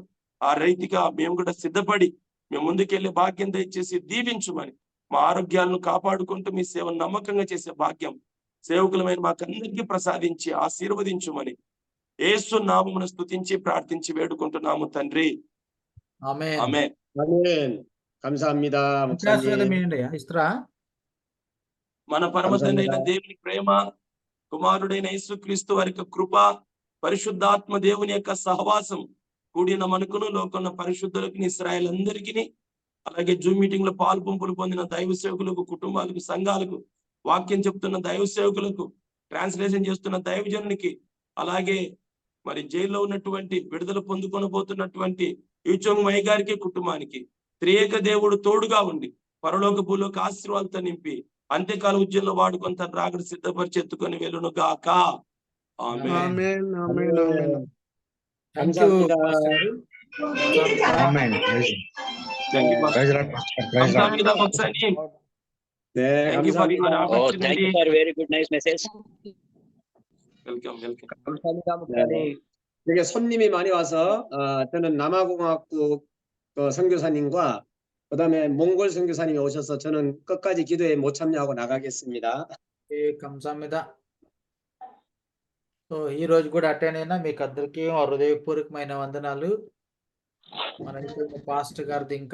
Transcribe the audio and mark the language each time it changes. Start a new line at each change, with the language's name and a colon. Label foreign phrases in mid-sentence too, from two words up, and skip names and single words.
Telugu: ఆ రీతిగా మేము కూడా సిద్ధపడి మేము ముందుకెళ్లే భాగ్యం దయచేసి దీవించుమని, మా ఆరోగ్యాలను కాపాడుకుంటూ మీ సేవను నమ్మకంగా చేసే భాగ్యం సేవకులమైన మాకందరికీ ప్రసాదించి ఆశీర్వదించుమని యేసు నామమును స్తుతించి ప్రార్థించి వేడుకుంటున్నాము తండ్రి. ఆమేన్. ఆమేన్.
Korean: 아멘. 감사합니다. 목사님.
Telugu: ఇస్తారా? మన పరమ తండ్రి అయిన
Korean: 감사합니다.
Telugu: దేవుని ప్రేమ, కుమారుడైన యేసుక్రీస్తు వారి యొక్క కృప, పరిశుద్ధాత్మ దేవుని యొక్క సహవాసం కూడిన మనకును లోకంలో పరిశుద్ధులకు, ఇశ్రాయేల్ అందరికీ, అలాగే
English: Zoom meeting
Telugu: లో పాల్పంపులు పొందిన దైవ సేవకులకు, కుటుంబాలకు, సంఘాలకు, వాక్యం చెప్తున్న దైవ సేవకులకు, ట్రాన్స్లేషన్ చేస్తున్న దైవజనునికి, అలాగే మరి జైల్లో ఉన్నటువంటి విడుదల పొందుకొనబోతున్నటువంటి యూచోంగ్ మై గారికి, కుటుంబానికి త్రియేక దేవుడు తోడుగా ఉండి పరలోక భూలోక ఆశీర్వాదాలతో నింపి అంత్యకాల ఉద్యమంలో వాడుకొని తన రాకడ సిద్ధపరిచి ఎత్తుకొని వెళ్ళును గాక. ఆమేన్. ఆమేన్. ఆమేన్. ఆమేన్.
English: Thank you
Korean: 감사합니다.
English: Thank you, Pastor.
Korean: 감사합니다, 목사님. 네,
English: Thank you for your
Korean: 감사합니다.
English: Oh, thank opportunity. you for a very good, nice message. Welcome, welcome.
Korean: 감사합니다, 목사님. 여기 손님이 많이 와서 저는 남아공화국 선교사님과 그다음에 몽골 선교사님이 오셔서 저는 끝까지 기도에 못 참여하고 나가겠습니다. కంసామిదా.
Telugu: సో ఈ రోజు కూడా అటెండ్ అయినా మీకు అందరికీ హృదయపూర్వకమైన వందనాలు. మన పాస్టర్ గారిది ఇంకా